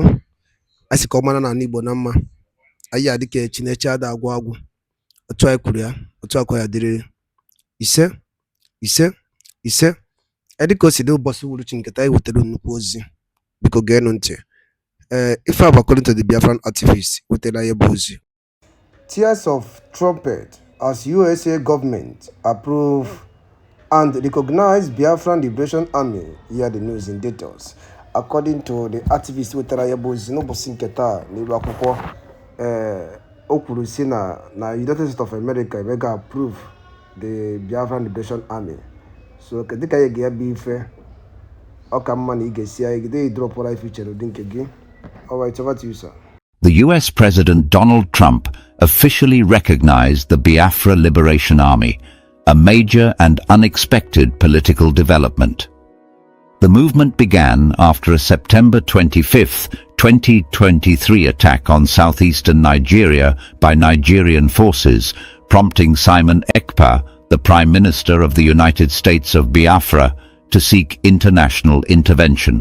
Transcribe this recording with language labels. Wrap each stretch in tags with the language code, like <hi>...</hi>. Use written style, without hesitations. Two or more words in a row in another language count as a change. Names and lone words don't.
<ig>Anyị sị ka ọ mara na ala Igbo na mma. Anyị adị ka Chineke ada agwụ agwụ. Otu anyị kwuru ya, otu akwa ya dịrịrị. Ise, ise, ise. Dị ka o si dị ụbọchị uhuruchi nketa anyị wetara nnukwu ozi. Biko geenụ ntị. Ife a bụ</ig> <en>according to the Biafran activist</en> <ig>wetara ya bụ ozi.</ig> <en>Tears of trumpet as USA government approve and recognize Biafran Liberation Army. Hear the news in details.</en> <ig>According to the activist wetara ya bụ ozi n'ụbọchị nke taa n'elu akwụkwọ, o kwuru si na United States of America emega</ig> <en>approve the Biafran Liberation Army.</en> <ig>So dịka anyị ga ya bụ ife ọ ka mma na ị ga-esi anyị gide idropụra ife ichere ụdị nke gị.</ig> <en>All right, over to you, sir. The US President Donald Trump officially recognized the Biafra Liberation Army, a major and unexpected political development. The movement began after a September 25, 2023 attack on southeastern Nigeria by Nigerian forces, prompting Simon Ekpa, the Prime Minister of the United States of Biafra, to seek international intervention.</en>